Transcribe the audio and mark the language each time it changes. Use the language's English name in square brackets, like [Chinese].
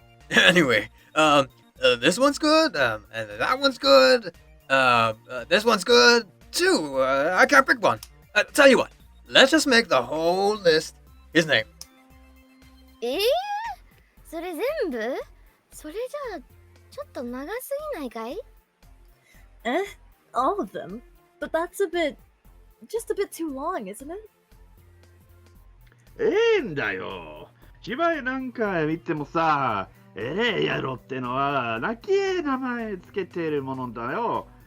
[English] Anyway, this one's good, and that one's good, this one's good, too. I can't pick one. Tell you what, let's just make the whole list his name. [Japanese] それ全部？それじゃあ、ちょっと長すぎないかい？ [English] All of them? But that's just a bit too long, isn't it? [Japanese] んだよ。芝居なんか見てもさ、やろってのは、なきえ名前つけてるものだよ。